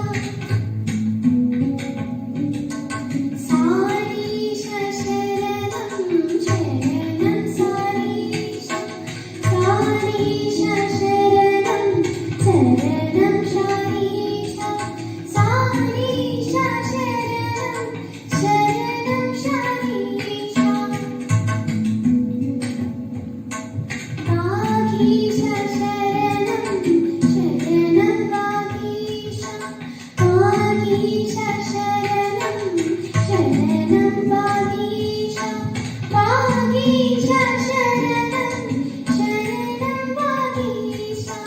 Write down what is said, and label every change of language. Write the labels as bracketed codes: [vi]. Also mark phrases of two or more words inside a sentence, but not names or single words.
[sa] सारीश शरणं शरणं सारीश, सारीश शरणं शरणं सारीश, सारीश शरणं शरणं सारीश। वागीश शरणं शरणं वागीश, वागीश शरणं शरणं वागीश, वागीश शरणं शरणं वागीश।